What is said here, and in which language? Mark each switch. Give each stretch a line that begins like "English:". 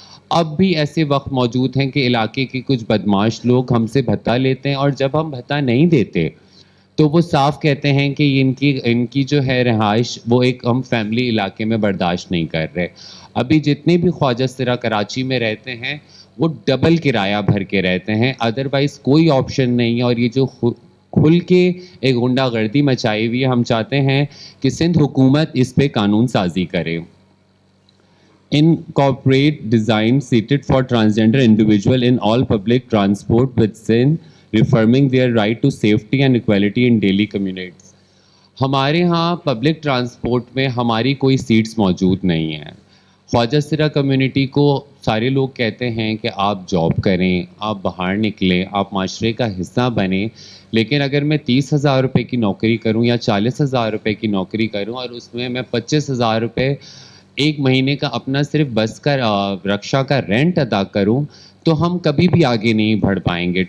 Urdu: اب بھی ایسے وقت موجود ہیں کہ علاقے کے کچھ بدماش لوگ ہم سے بھتہ لیتے ہیں، اور جب ہم بھتہ نہیں دیتے تو وہ صاف کہتے ہیں کہ ان کی جو ہے رہائش وہ ایک ہم فیملی علاقے میں برداشت نہیں کر رہے. ابھی جتنے بھی خواجہ سرا کراچی میں رہتے ہیں وہ ڈبل کرایہ بھر کے رہتے ہیں، ادروائز کوئی آپشن نہیں ہے. اور یہ جو کھل کے ایک غنڈہ گردی مچائی ہوئی ہے، ہم چاہتے ہیں کہ سندھ حکومت اس پہ قانون سازی کرے.
English: Incorporate design seated for transgender individual in all public transport with Sindh, reaffirming their right to safety and equality in daily commutes.
Urdu: ہمارے ہاں پبلک ٹرانسپورٹ میں ہماری کوئی سیٹس موجود نہیں ہیں. خواجہ سرا کمیونٹی کو سارے لوگ کہتے ہیں کہ آپ جاب کریں، آپ باہر نکلیں، آپ معاشرے کا حصہ بنیں، لیکن اگر میں 30,000 روپے کی نوکری کروں یا 40,000 روپے کی نوکری کروں اور اس میں 25,000 روپے ایک مہینے کا اپنا صرف بس کا رکشا کا رینٹ ادا کروں تو ہم کبھی بھی آگے نہیں بڑھ پائیں گے.